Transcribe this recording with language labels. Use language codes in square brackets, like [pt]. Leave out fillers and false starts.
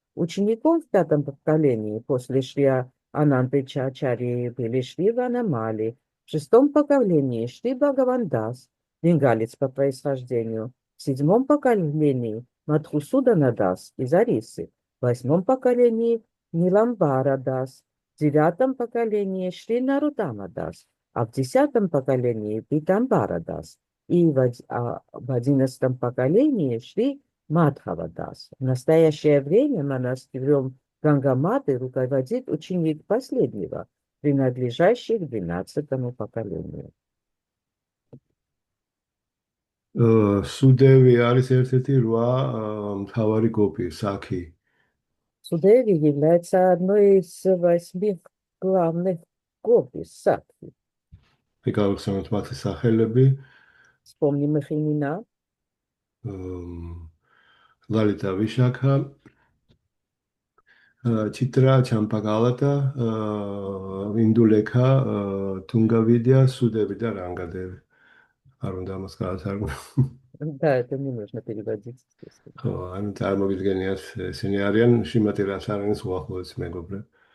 [ru] Учеником в 5-м поколении после Шри Ананты Ачарьи были Шри Ванамали, в 6-м поколении Шри Бхагавандас, бенгалец по происхождению, в 7-м поколении Мадхусудана Дас из Арисы, в 8-м поколении Ниламбара Дас, в 9-м поколении Шри Нарутама Дас, а в 10-м поколении Питамбара Дас и в 11-м поколении Шри Мадхава Дас. В настоящее время монастырем Гангаматы руководит ученик последнего, принадлежащий к 12-му поколению. [ka] Судеви არის ერთ-ერთი 8 მთავარი გოპი, сакhi. [ru] Судеви является одной из 8 главных гопи, сакхи. Прикалываемся [ka] мათი სახელები. [ru] Вспомним их имена. Лалита Вишакха, Читра Чампагалата, Индулека, Тунгавидя, Судеви და Рангадеви. [ka] არ უნდა ამას გაათარგმნო. [ru] Да, это не нужно переводить, естественно. [ka] ხო, ანუ წარმოგიდგენიათ, ესენი არიან შრიმატი რასარანის უახლოესი მეგობრები.